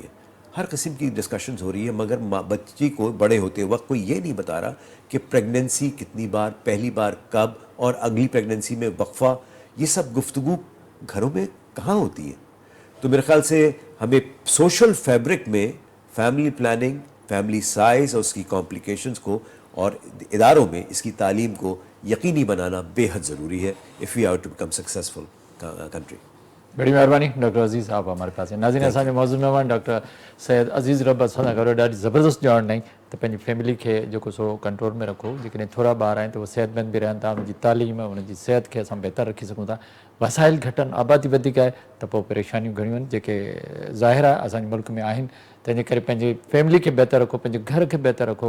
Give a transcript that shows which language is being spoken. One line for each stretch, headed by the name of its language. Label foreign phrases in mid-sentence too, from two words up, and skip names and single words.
Urdu: ہر قسم کی ڈسکشنز ہو رہی ہے، مگر بچی کو بڑے ہوتے وقت کوئی یہ نہیں بتا رہا کہ پریگننسی کتنی بار، پہلی بار کب، اور اگلی پریگننسی میں وقفہ، یہ سب گفتگو گھروں میں کہاں ہوتی ہے. تو میرے خیال سے ہمیں
English: social fabric
Urdu: میں
English: family planning, family size
Urdu: اور اس کی کمپلیکیشنز کو، اور اداروں میں اس کی تعلیم کو یقینی بنانا بے حد ضروری ہے
English: if we are to become successful country.
Urdu: بڑی مہربانی ڈاکٹر عزیز، آپ ہمارے پاس ہیں.
Sindhi: ناظرین اساں جو موضوع مہمان ڈاکٹر سید عزیز رب اساں گھر ڈاढी زبردست ॼाण ॾिनई त पंहिंजी फैमिली खे जेको सो कंट्रोल में रखो. जेकॾहिं थोरा ॿार आहिनि त उहे सिहतमंद बि रहनि था, उन्हनि जी तालीम, उन्हनि जी सिहत खे असां बहितर रखी सघूं था. वसाइल घटि आहिनि, आबादी वधीक आहे त पोइ परेशानियूं घणियूं आहिनि जेके ज़ाहिर आहे असांजे मुल्क में आहिनि. तंहिंजे करे पंहिंजी फैमिली खे बहितर रखो, पंहिंजे घर खे बहितर रखो.